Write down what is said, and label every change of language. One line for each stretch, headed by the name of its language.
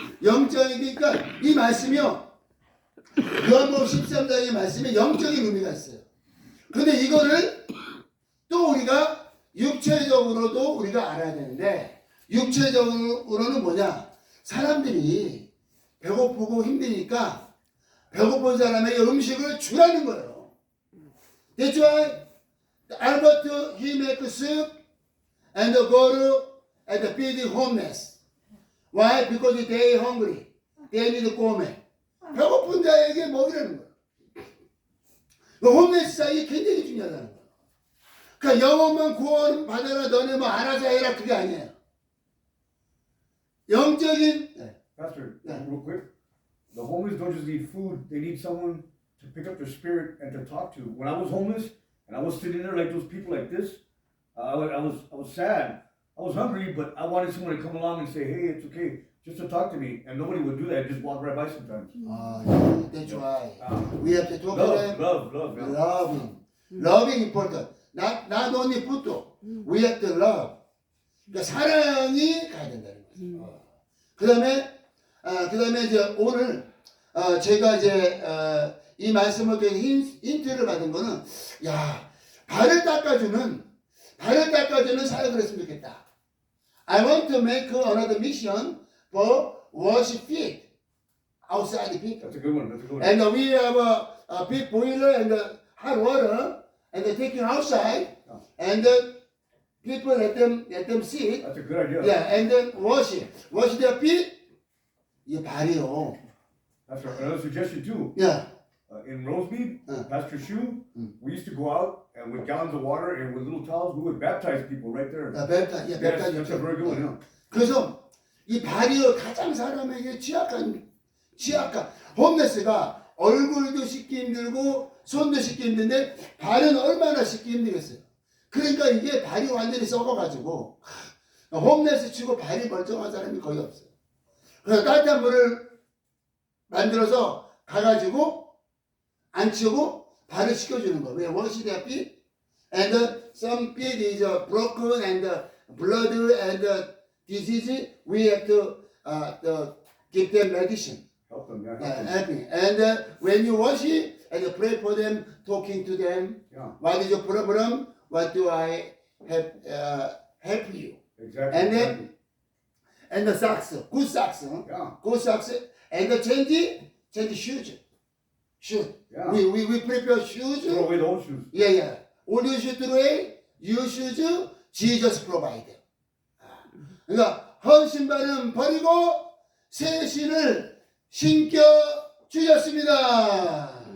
Korean: 영적이니까 이 말씀이요. 요한복음 13장의 말씀에 영적인 의미가 있어요. 근데 이거를 또 우리가 육체적으로도 우리가 알아야 되는데, 육체적으로는 뭐냐? 사람들이 배고프고 힘드니까 배고픈 사람에게 음식을 주라는 거예요.
English: That's why Albert he make soup and go and feed homeless. Why? Because they hungry. They need 고메.
Korean: 배고픈 자에게 먹이라는 거야. 그 홈레스 사이에 굉장히 중요하다는 거야. 그러니까 영혼만 구원 받아라 너네 뭐 알아서 해라 그게 아니에요. 영적인
English: Pastor, Yeah. real quick, the homeless don't just need food; they need someone to pick up their spirit and to talk to. When I was homeless and I was sitting there like those people like this, I was sad. I was hungry, but I wanted someone to come along and say, "Hey, it's okay," just to talk to me, and nobody would do that. Just walk right by sometimes. that's why Uh, we have to talk to them. love. Yeah. Loving important. Not only food. We have to love.
Korean: 그러니까 사랑이 가야 된다는 거죠. 그다음에 이제 오늘 제가 이제 이 말씀을 통해 힌트를 받은 거는 야 발을 닦아주는 사역을 했으면 좋겠다.
English: I want to make another mission for wash feet outside the people. That's a good one. That's a good one. And we have a big boiler and hot water and taking outside and people let them sit. That's a good idea. Yeah, and then wash their feet.
Korean: 이게 발이요.
English: That's right. Another suggestion too. Yeah. In Rosemead, Pastor Shu, we used to go out and with gallons of water and with little towels, we would baptize people right there. 벨타, That's a very good one. Yeah.
Korean: 그래서 이 발이요 가장 사람에게 취약한 홈레스가 얼굴도 씻기 힘들고 손도 씻기 힘든데 발은 얼마나 씻기 힘들겠어요. 그러니까 이게 발이 완전히 썩어가지고 홈레스 치고 발이 멀쩡한 사람이 거의 없어요. 그래서 따뜻한 물을 만들어서 가가지고 안 치고 발을 씻겨주는 거. 왜?
English: wash their feet and some feet is broken and blood and disease. We have to give them medicine. Help them. Yeah. Help them. Helping. And when you wash it and you pray for them, talking to them. Yeah. What is your problem? What do I help you? Exactly. And then exactly. and the socks, good socks, Yeah. good socks, and the change shoes. Yeah. We prepare shoes. Throw away the old shoes. Yeah. All you should throw away, your shoes, Jesus provide.
Korean: 그러니까 헌 신발은 버리고 새 신을 신겨 주셨습니다.